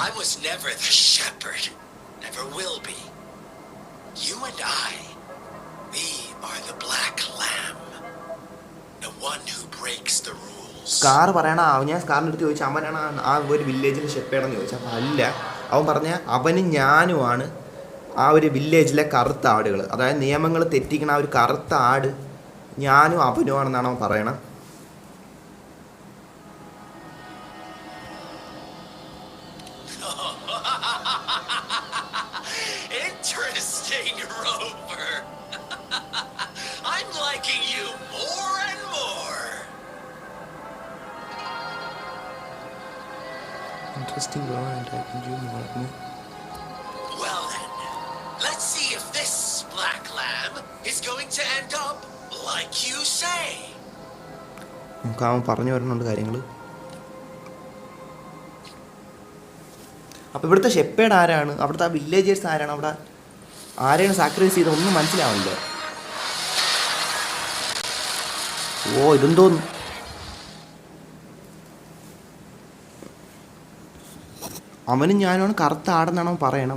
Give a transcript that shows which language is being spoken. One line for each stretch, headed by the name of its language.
English: I was never the shepherd, never will be. You and I, we are the black lamb, the one who breaks the rules.
Malayalam: Scar പറയണ ഞാൻ സ്കാറിൻ്റെ അടുത്ത് ചോദിച്ചാൽ അവനാണ് ആ ഒരു വില്ലേജിലെ ഷെപ്പേഡെന്ന് ചോദിച്ചാൽ, അപ്പോൾ അല്ല, അവൻ പറഞ്ഞ അവനും ഞാനുമാണ് ആ ഒരു വില്ലേജിലെ കറുത്ത ആടുകൾ. അതായത് നിയമങ്ങൾ തെറ്റിക്കണ ആ ഒരു കറുത്ത ആട് ഞാനും അവനുമാണെന്നാണ് അവൻ പറയണത്.
English: Interesting, Rover. I'm liking you more and more. Interesting, bro. I'm liking you more and more. Well then, let's see if this black lamb is going to end up like you say.
Malayalam: നമുക്ക് അവൻ പറഞ്ഞു വരുന്നുണ്ട് കാര്യങ്ങൾ. അപ്പോൾ ഇവിടുത്തെ shepherd ആരാണ്, അവിടുത്തെ ആ വില്ലേജേഴ്സ് ആരാണ്, അവിടെ ആരെയാണ് സാക്രിഫൈസ് ചെയ്ത് ഒന്നും മനസ്സിലാവില്ല. ഓ ഇതെന്തോന്നു, അവനും ഞാനുമാണ് കറുത്ത ആടെന്നാണ് അവൻ പറയണത്.